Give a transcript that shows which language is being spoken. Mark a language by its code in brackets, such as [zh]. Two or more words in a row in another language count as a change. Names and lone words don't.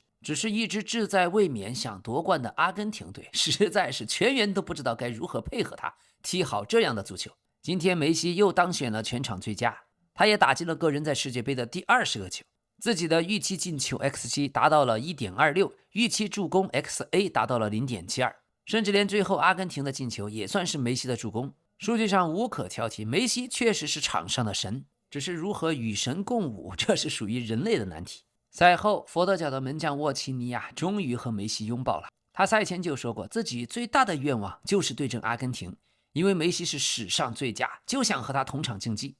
[zh] 只是一支志在衛冕想夺冠的阿根廷隊，實在是全员都不知道該如何配合他踢好這樣的足球。今天梅西又當選了全场最佳，他也打进了個人在世界杯的第20個球，自己的預期進球 XG 達到了 1.26， 預期助攻 XA 達到了 0.72， 甚至連最後阿根廷的進球也算是梅西的助攻。數據上無可挑剔，梅西確實是場上的神，只是如何與神共舞，這是屬於人類的難題。賽後，佛得角的門將沃奇尼亞終於和梅西擁抱了。他賽前就說過，自己最大的願望就是對陣阿根廷，因為梅西是史上最佳，就想和他同場競技。